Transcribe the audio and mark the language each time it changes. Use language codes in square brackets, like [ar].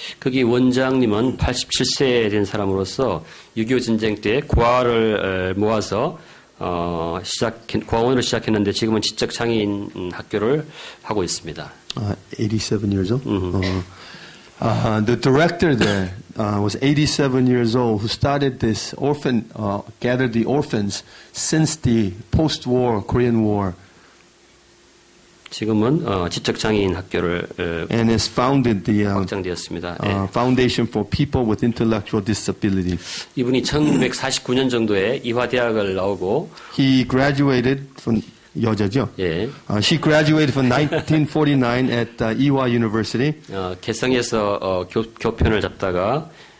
[ko] 거기 원장님은 87세 된 사람으로서 6.25 전쟁 때 고아를 모아서 고아원으로 시작했는데 지금은 지적 장애인 학교를 하고 있습니다. [en] 87 years old. The director there was 87 years old, who started this gathered the orphans since the post-war Korean War. [ko] 지금은 지적 장애인 학교를 [en] and has founded the [ko] 확장되었습니다. [en] Foundation for People with Intellectual Disability. [ko] 이분이 1949년 정도에 이화대학을 나오고 [en] he graduated from [ko] 여자죠? 예. [en] She graduated from 1949 at Ewha University. [ko] 개성에서 교편을 잡다가